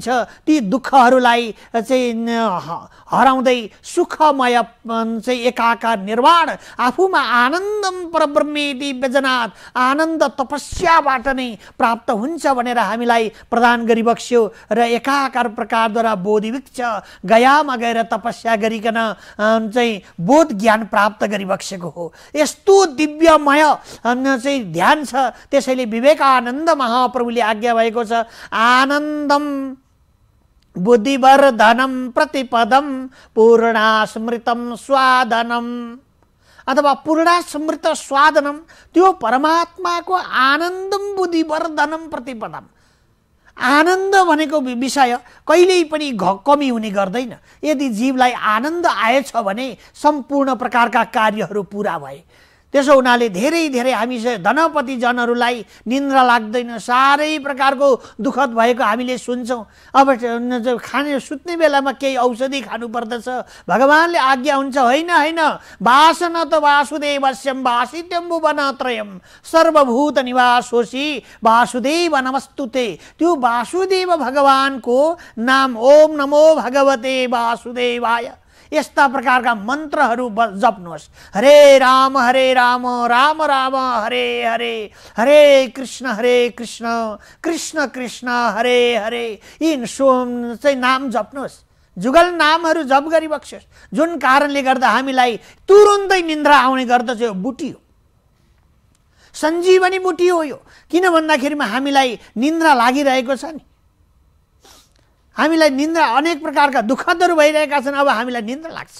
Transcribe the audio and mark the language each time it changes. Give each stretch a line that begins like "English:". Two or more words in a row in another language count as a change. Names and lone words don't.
Nepali: ती दुःखहरूलाई चाहिँ हराउँदै सुखमय चाहिँ एकाकार निर्वाण आफूमा
Sanskrit: आनन्दम परब्रह्मेति व्यजनात्,
Nepali: आनन्द तपस्याबाट नै प्राप्त हुन्छ भनेर हामीलाई प्रदान गरिबक्स्यो र एकाकार प्रकारद्वारा बोधिवृक्ष गयामा गएर तपस्या गरिकन चाहिँ बोध ज्ञान प्राप्त गरिबक्सेको हो। यस्तो दिव्यमय चाहिँ ध्यान छ। त्यसैले विवेकानन्द महाप्रभुले आज्ञा भएको छ,
Sanskrit: आनन्दम बुद्धिवर्धनम प्रतिपदम पूर्णास्मृतम स्वादनम अथवा पूर्णास्मृत स्वादनम,
Nepali: त्यो परमात्माको
Sanskrit: आनन्दम बुद्धिवर्धनम प्रतिपदम।
Nepali: आनन्द भनेको विषय कहिल्यै पनि कमी हुने गर्दैन। यदि जीवलाई आनन्द आएछ भने सम्पूर्ण प्रकारका कार्यहरू पुरा भए। त्यसो हुनाले धेरै धेरै हामी धनपति जनहरूलाई निन्द्रा लाग्दैन, साह्रै प्रकारको दुःखद भएको हामीले सुन्छौँ। अब खाने सुत्ने बेलामा केही औषधि खानु पर्दछ, भगवानले आज्ञा हुन्छ होइन होइन
Sanskrit: वासन त वासुदेवस्यं वासित्यं भुवनत्रयं सर्वभूत निवासोऽसि वासुदेव नमस्तुते।
Nepali: त्यो वासुदेव भगवानको नाम
Sanskrit: ओम नमो भगवते वासुदेवाय
Nepali: यस्ता प्रकारका मन्त्रहरू जप्नुहोस्।
Sanskrit: हरे राम राम राम हरे हरे, हरे कृष्ण कृष्ण कृष्ण हरे हरे,
Nepali: यी चाहिँ नाम जप्नुहोस्। जुगल नामहरू जप गरिबक्स्योस्, जुन कारणले गर्दा हामीलाई तुरुन्तै निन्द्रा आउने गर्दछ। यो बुटी हो, सञ्जीवनी बुटी हो यो। किन भन्दाखेरिमा हामीलाई निन्द्रा लागिरहेको छ नि, हामीलाई निन्द्रा अनेक प्रकारका दुःखदहरू भइरहेका छन्, अब हामीलाई निन्द्रा लाग्छ।